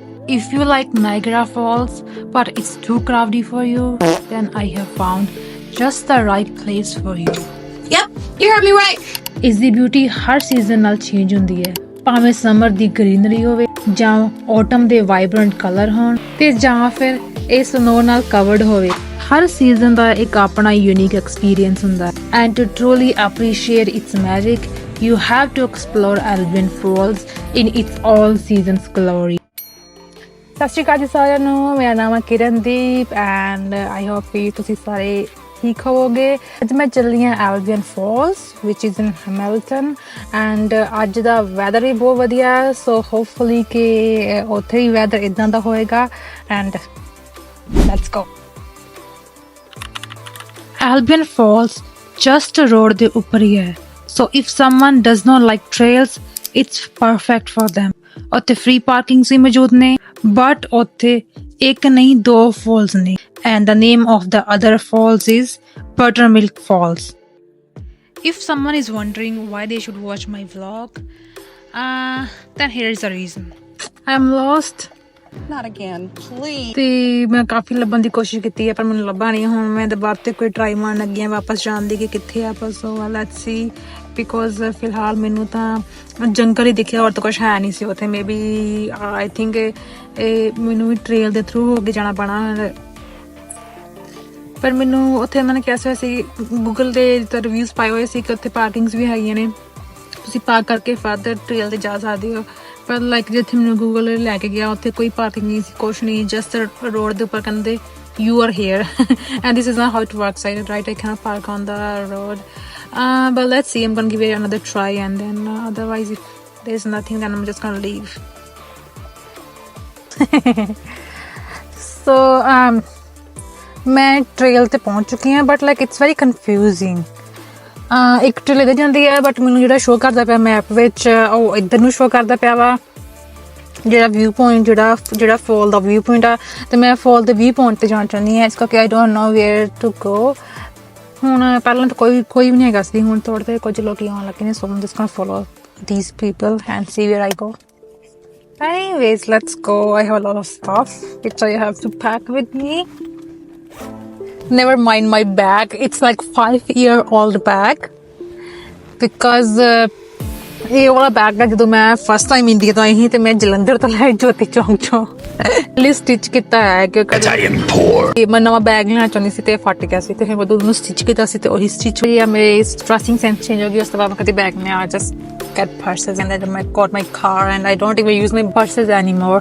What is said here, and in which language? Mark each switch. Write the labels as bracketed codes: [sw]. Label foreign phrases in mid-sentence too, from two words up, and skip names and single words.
[en] If you like Niagara Falls but it's too crowded for you, then I have found just the right place for you. Yep, you heard me right. [pa] ਇਸ ਦੀ ਬਿਊਟੀ ਹਰ ਸੀਜ਼ਨ ਨਾਲ ਚੇਂਜ ਹੁੰਦੀ ਹੈ, ਭਾਵੇਂ ਸਮਰ ਦੀ ਗ੍ਰੀਨਰੀ ਹੋਵੇ ਜਾਂ ਆਟਮ ਦੇ [en] vibrant color [pa] ਹੋਣ ਤੇ ਜਾਂ ਫਿਰ ਇਹ ਸਨੋ ਨਾਲ ਕਵਰਡ ਹੋਵੇ। ਹਰ ਸੀਜ਼ਨ ਦਾ ਇੱਕ ਆਪਣਾ [en] unique experience [pa] ਹੁੰਦਾ ਹੈ। [en] and to truly appreciate its magic you have to explore Albion Falls in its all seasons glory. [pa] ਸਤਿ ਸ਼੍ਰੀ ਅਕਾਲ ਜੀ ਸਾਰਿਆਂ ਨੂੰ, ਮੇਰਾ ਨਾਮ ਹੈ ਕਿਰਨਦੀਪ [en] and I hope [pa] ਕਿ ਤੁਸੀਂ ਸਾਰੇ ਠੀਕ ਹੋਵੋਗੇ। ਅੱਜ ਮੈਂ ਚੱਲੀ ਹਾਂ [en] Albion Falls which is in Hamilton [pa] ਐਂਡ ਅੱਜ ਦਾ ਵੈਦਰ ਵੀ ਬਹੁਤ ਵਧੀਆ, [en] so hopefully [pa] ਕਿ ਉੱਥੇ ਹੀ ਵੈਦਰ ਇਦਾਂ ਦਾ ਹੋਏਗਾ [en] and let's go. [pa] Albion Falls just ਰੋਡ ਦੇ ਉੱਪਰ ਹੀ ਹੈ, [en] so if someone does not like trails, it's perfect for them. [pa] ਉੱਥੇ [en] free parking [pa] ਵੀ ਮੌਜੂਦ ਨੇ, but ਉੱਥੇ ਇੱਕ ਨਹੀਂ ਦੋ falls ਨੇ, [en] and the name of the other falls is Buttermilk Falls. If someone is wondering why they should watch my vlog, then here is the reason. I'm lost. Not again, please. [pa] ਤੇ ਮੈਂ ਕਾਫੀ ਲੱਭਣ ਦੀ ਕੋਸ਼ਿਸ਼ ਕੀਤੀ ਹੈ ਪਰ ਮੈਨੂੰ ਲੱਭਾ ਨਹੀਂ। ਹੁਣ ਮੈਂ ਦੁਬਾਰਾ ਤੇ ਕੋਈ ਟਰਾਈ ਮਾਰਨ ਲੱਗੀ ਹਾਂ ਵਾਪਸ ਜਾਣ ਦੀ ਕਿ ਕਿੱਥੇ ਆ ਆਪਾਂ। [en] so let's see, because [pa] ਫਿਲਹਾਲ ਮੈਨੂੰ ਤਾਂ ਜੰਗਲ ਹੀ ਦਿਖਿਆ, ਹੋਰ ਤਾਂ ਕੁਛ ਹੈ ਨਹੀਂ ਸੀ ਉੱਥੇ। [en] maybe I think [pa] ਇਹ ਮੈਨੂੰ ਵੀ ਟ੍ਰੇਲ ਦੇ ਥਰੂ ਹੋ ਕੇ ਜਾਣਾ ਪੈਣਾ, ਪਰ ਮੈਨੂੰ ਉੱਥੇ ਉਹਨਾਂ ਨੇ ਕਿਹਾ ਹੋਇਆ ਸੀ, ਗੂਗਲ ਦੇ ਰਿਵਿਊਜ਼ ਪਾਏ ਹੋਏ ਸੀ ਕਿ ਉੱਥੇ ਪਾਰਕਿੰਗਸ ਵੀ ਹੈਗੀਆਂ ਨੇ, ਤੁਸੀਂ ਪਾਰਕ ਕਰਕੇ [en] further trail [pa] ਤੇ ਜਾ ਸਕਦੇ ਹੋ। ਪਰ ਲਾਈਕ ਜਿੱਥੇ ਮੈਨੂੰ ਗੂਗਲ ਲੈ ਕੇ ਗਿਆ ਉੱਥੇ ਕੋਈ ਪਾਰਕਿੰਗ ਨਹੀਂ ਸੀ, ਕੁਛ ਨਹੀਂ, [en] just road [pa] ਦੇ ਉੱਪਰ ਕਹਿੰਦੇ [en] you are here and this is not how it works, right? I cannot park on the road, but let's see, I'm gonna give it another try and then otherwise if there's nothing then I'm just gonna leave. [pa] So ਮੈਂ ਟ੍ਰੇਲ ਤੇ ਪਹੁੰਚ ਚੁੱਕੀ ਹਾਂ, [en] but like it's very confusing. [pa] ਇੱਕ ਟ੍ਰੇਲ ਇੱਧਰ ਜਾਂਦੀ ਹੈ, ਬਟ ਮੈਨੂੰ ਜਿਹੜਾ ਸ਼ੋਅ ਕਰਦਾ ਪਿਆ ਮੈਪ ਵਿੱਚ ਉਹ ਇੱਧਰ ਨੂੰ ਸ਼ੋਅ ਕਰਦਾ ਪਿਆ ਵਾ, ਜਿਹੜਾ [en] view point [pa] ਜਿਹੜਾ ਫਾਲ ਦਾ [en] view point [pa] ਆ, ਤੇ ਮੈਂ ਫਾਲ ਦੇ [en] view point [pa] ਤੇ ਜਾਣਾ ਚਾਹੁੰਦੀ ਹਾਂ, ਇਸ ਕਰਕੇ [en] I don't know where to go. [pa] ਹੁਣ ਪਹਿਲਾਂ ਤਾਂ ਕੋਈ ਵੀ ਨਹੀਂ ਹੈਗਾ ਸੀ, ਹੁਣ ਥੋੜ੍ਹੇ ਤੇ ਕੁਝ ਲੋਕ ਆਉਣ ਲੱਗੇ ਨੇ, ਸੋ [en] I'm just gonna follow these people and see where I go. Anyways, let's go. I have a lot of stuff which I have to pack with me. Never mind my bag, it's like 5-year-old bag because [pa] ਇਹ ਵਾਲਾ ਬੈਗ ਹੈ ਜਦੋਂ ਮੈਂ [en] first time [pa] ਇੰਡੀਆ ਤੋਂ ਆਈ ਸੀ ਤੇ ਮੈਂ ਜਲੰਧਰ ਤੋਂ ਲੈ ਜੋਤੀ ਚੌਂਕ ਚੋਂ ਲਈ ਸਟਿਚ ਕੀਤਾ ਹੈ, ਕਿਉਂਕਿ ਮੈਂ ਨਵਾਂ ਬੈਗ ਲੈਣਾ ਚਾਹੁੰਦੀ ਸੀ ਤੇ ਫਟ ਗਿਆ ਸੀ, ਤੇ ਫਿਰ ਮੈਂ ਉਹਨੂੰ ਸਟਿਚ ਕੀਤਾ ਸੀ ਤੇ ਉਹੀ ਸਟਿਚ ਹੋਈ ਆ। ਮੇਰੇ [en] dressing sense change [pa] ਹੋ ਗਈ, ਉਸ ਤੋਂ ਬਾਅਦ ਮੈਂ ਕਦੇ ਬੈਗ ਨਹੀਂ ਆ, [en] just get purses and then I got my car and I don't even use my purses anymore.